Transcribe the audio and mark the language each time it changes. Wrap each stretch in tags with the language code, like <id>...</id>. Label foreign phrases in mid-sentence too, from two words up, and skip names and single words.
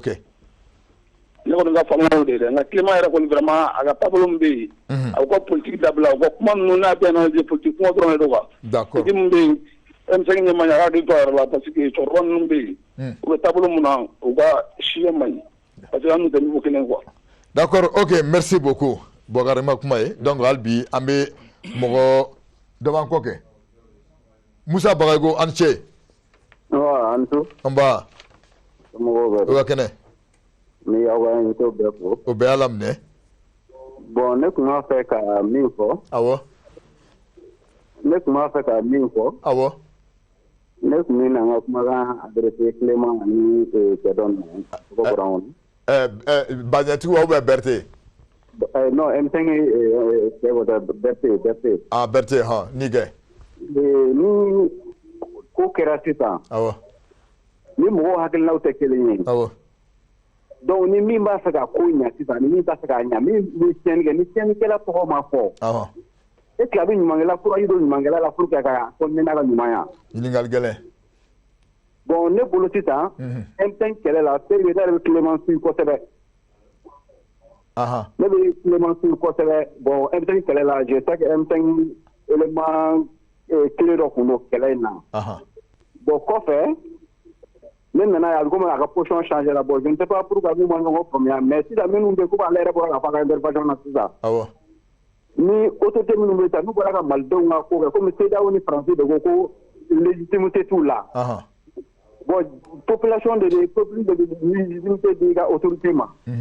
<bm>Ne kɔni ka faamuya y'o de ye dɛ, nka Clément yɛrɛ kɔni vraiment a ka taabolo min bɛ yen, a ka politique dabila, u ka kuma ninnu n'a bɛɛ</bm> <fr>analyser politique</fr> <bm>kuma dɔrɔn de don quoi. D'accord. Politique min bɛ yen, M5 ɲɛmaa a ka hakili to a yɛrɛ la parce que cɛkɔrɔba ninnu bɛ yen, u bɛ taabolo min na, u ka siya man ɲi parce que an n'u tɛ niveau kelen quoi.</bm> <fr>D'accord, ok, merci beaucoup.</fr> <bm>Bokari ma kuma ye, donc hali bi an bɛ mɔgɔ dɔ b'an kɔ kɛ. Musa Bagayogo an cɛ. An so. An ba. Somɔgɔw bɛ. O ka kɛnɛ. ni aw ka invité bɛɛ fo. O bɛɛ y'a laminɛ. Bon ne tun b'a fɛ ka min fɔ. Awɔ. Ne tun b'a fɛ ka min fɔ. Awɔ. Ne tun bɛ na n ka kumakan adressé Clément ani cɛ dɔ ninnu. Tɔgɔ bɔra n kɔnɔ. Bazɛntigi</bm> <fr>ou bien</fr> <bm>Berthe?</bm> <fr>Non, M5 c'est votre Berthe.</fr> <bm>Ah, Berthe, ha, ni kɛ. Ni ko kɛra sisan. Awɔ. Ni mɔgɔw hakilinaw tɛ kelen ye. Awɔ. Donc ni min b'a fɛ ka ko ɲɛ sisan ni min t'a fɛ k'a ɲɛ min bɛ tiɲɛni kɛ ni tiɲɛnikɛla tɔgɔ ma fɔ. Awɔ.</bm> <fr>Est-ce que</fr> <bm>a bɛ ɲumankɛla courage don ɲumankɛla la</bm> <fr>pour que</fr> <bm>a ka continuer n'a ka ɲumanya? Ɲininkali gɛlɛn. Bon ne bolo sisan M5 kɛlɛ la c'est ne yɛrɛ bɛ Clément suivre kosɛbɛ. Ne bɛ Clément suivre kosɛbɛ. Bon M5 kɛlɛ la</bm> <fr>je sais que M5 élément clé</fr> <bm>dɔ tun don kɛlɛ in na. Bon kɔfɛ ne nana ye a bɛ komi a ka position changé la</bm> <fr>bon je ne sais pas pourquoi</fr> <bm>n'u ma ɲɔgɔn faamuya mais sisan minnu bɛ yen komi ale yɛrɛ bɔra ka fɔ a ka intervention na sisan. Awɔ. Ni autorité minnu bɛ yen n'u bɔra ka malidenw ka ko kɛ komi CEDEAO ni Faransi de ko ko légitimité t'u la. Bon</bm> <fr>population de légitimité</fr> <bm>di ka autorité ma.</bm>